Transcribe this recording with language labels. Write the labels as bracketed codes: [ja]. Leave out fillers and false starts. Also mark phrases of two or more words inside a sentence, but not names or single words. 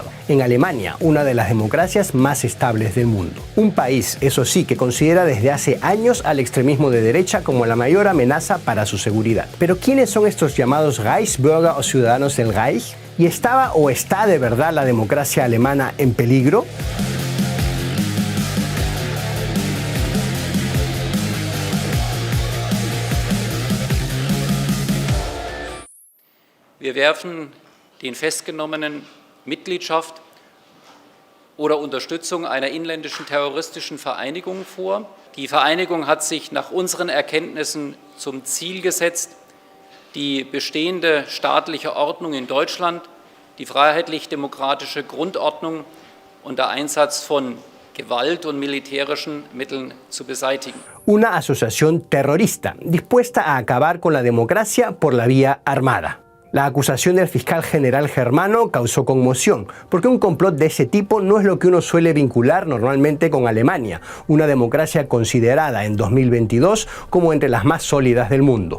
[es] En Alemania, una de las democracias más estables del mundo. Un país, eso sí, que considera desde hace años al extremismo de derecha como la mayor amenaza para su seguridad. Pero ¿quiénes son estos llamados Reichsbürger o ciudadanos del Reich? ¿Y estaba o está de verdad la democracia alemana en peligro? [de] Wir werfen den Festgenommenen Mitgliedschaft oder Unterstützung einer inländischen terroristischen Vereinigung vor. Die Vereinigung hat sich nach unseren Erkenntnissen zum Ziel gesetzt, die bestehende staatliche Ordnung in Deutschland, die freiheitlich-demokratische Grundordnung unter Einsatz von Gewalt und militärischen Mitteln zu beseitigen. [es] Una asociación terrorista dispuesta a acabar con la democracia por la vía armada. La acusación del fiscal general germano causó conmoción, porque un complot de ese tipo no es lo que uno suele vincular normalmente con Alemania, una democracia considerada en 2022 como entre las más sólidas del mundo.